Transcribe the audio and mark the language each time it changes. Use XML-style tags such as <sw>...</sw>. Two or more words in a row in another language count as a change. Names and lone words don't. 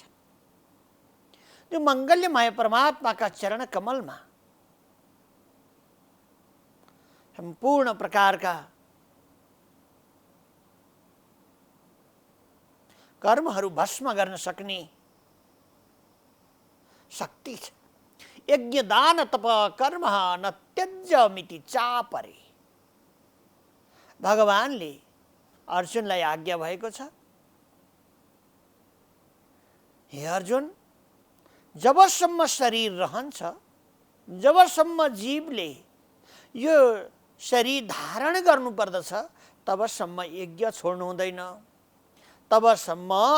<ne>त्यो मंगल्यमय परमात्मा का चरण कमल में संपूर्ण प्रकार का कर्महरू भस्म गर्न सक्ने शक्ति छ।</ne> <sa>यज्ञ दान तप कर्म न त्यज्यमिति चापरे</sa> <ne>भगवानले अर्जुनलाई आज्ञा भएको छ। हे अर्जुन, जबसम्म शरीर रहन्छ, जबसम्म जीवले यो शरीर धारण गर्नुपर्दछ, तबसम्म यज्ञ छोड्नु हुँदैन, तबसम्म</ne>